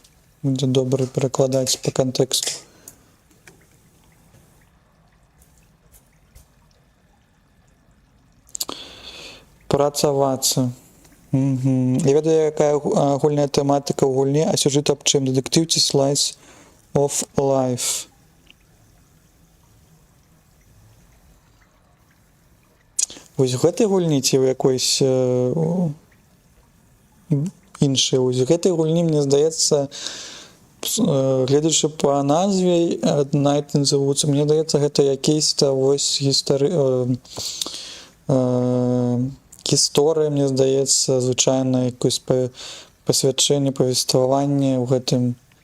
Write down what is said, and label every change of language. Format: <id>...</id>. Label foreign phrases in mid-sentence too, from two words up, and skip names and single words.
<be>Будзе добра перакладаць па кантэксту. Працавацца. Я ведаю, якая агульная тэматыка ў гульні, а сюжэт аб чым? Детектив ці</be> <en>slice of life.</en> <be>Вось у гэтай гульні ці ў якойсь іншай. Вось у гэтай гульні, мне здаецца, гледзячы па назве Night in the Woods, мне здаецца, гэта якісь-то вось гісторыя, мне здаецца, звычайна якось пасвячэнне, павестваванне ў гэтым.</be>